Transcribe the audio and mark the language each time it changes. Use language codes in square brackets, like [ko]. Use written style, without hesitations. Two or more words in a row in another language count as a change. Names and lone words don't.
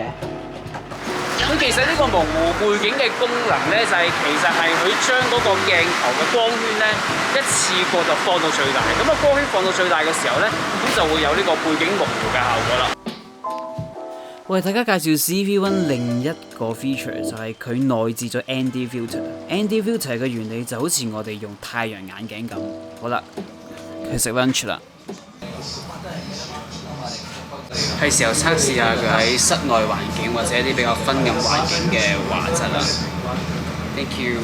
[yue] 咁其實呢個模糊背景嘅功能咧，就係其實係佢將嗰個鏡頭嘅光圈咧，一次過就放到最大。咁啊，光圈放到最大嘅時候咧，咁就會有呢個背景模糊嘅效果啦。為大家介紹 CV1 另一個 feature 就係佢內置咗 [en] ND filter。 ND filter [yue] 嘅原理就好似我哋用太陽眼鏡咁。好啦，佢食 lunch 啦。係時候測試下佢喺室內環境或者一啲比較昏暗環境嘅畫質啦。 [en] Thank you。